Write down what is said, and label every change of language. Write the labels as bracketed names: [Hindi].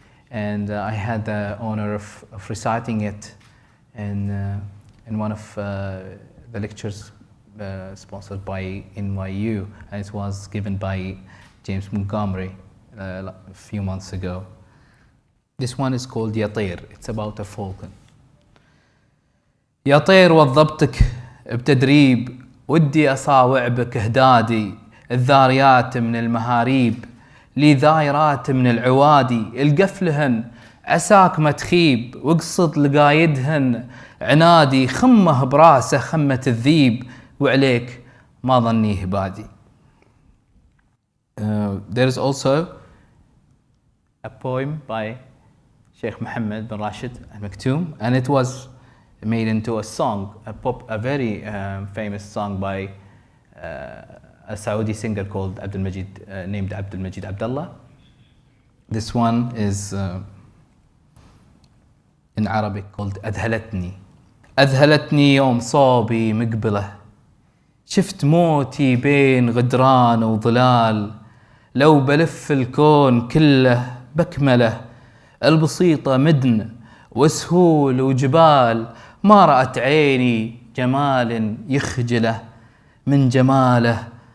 [English] And I had the honor of reciting it in one of the lectures sponsored by NYU, and it was given by James Montgomery a few months ago. This one is called Ya Tayr. It's about a falcon. [Arabic] يا طير وظبتك بتدريب ودي أصاوع بك هدادي الذاريات من المهاريب لي ذايرات من العوادي القفلهن عساك ما تخيب واقصد لقايدهن عنادي خمه براسه خمة الذيب وعليك ما ظنيه بادي. [English] There is also a poem by Sheikh Mohammed bin Rashid al-Maktoum, and it was made into a song, a very famous song by a Saudi singer called named Abdul Majid Abdullah. This one is in Arabic called [Arabic] أذهلتني يوم صوبي مقبلة شفت موتي بين غدران وظلال لو بلف الكون كله بكمله البسيطة مدن وسهول وجبال ما رأت عيني جمال يخجله من جماله